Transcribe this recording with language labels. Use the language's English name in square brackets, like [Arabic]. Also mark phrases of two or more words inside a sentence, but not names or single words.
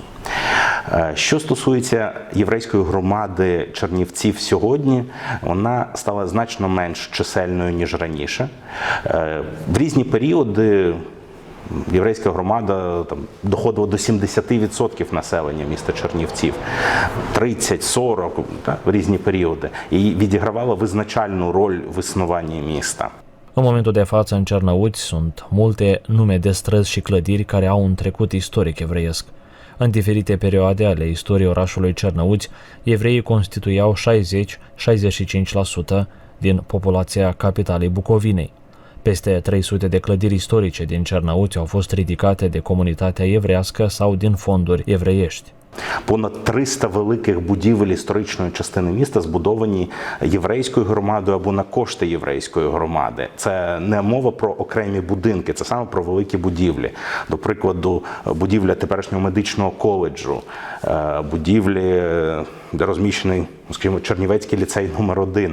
[Ukrainian] Що стосується єврейської громади Чернівців сьогодні, вона стала значно менш чисельною, ніж раніше. В різні періоди єврейська громада доходила до 70% населення міста Чернівців, 30-40 в різні періоди, і відігравала визначальну роль в існуванні міста. [Romanian] În momentul de față, în Cernăuți, sunt multe nume de străzi și clădiri care au un trecut istoric evreiesc. În diferite perioade ale istoriei orașului Cernăuți, evreii constituiau 60-65% din populația capitalei Bucovinei. Peste 300 de clădiri istorice din Cernăuți au fost ridicate de comunitatea evrească sau din fonduri evreiești. [Ukrainian] Понад 300 великих будівель історичної частини міста збудовані єврейською громадою або на кошти єврейської громади. Це не мова про окремі будинки, це саме про великі будівлі. До прикладу, будівля теперішнього медичного коледжу, будівлі, де розміщений, скажімо, Чернівецький ліцей номер 1.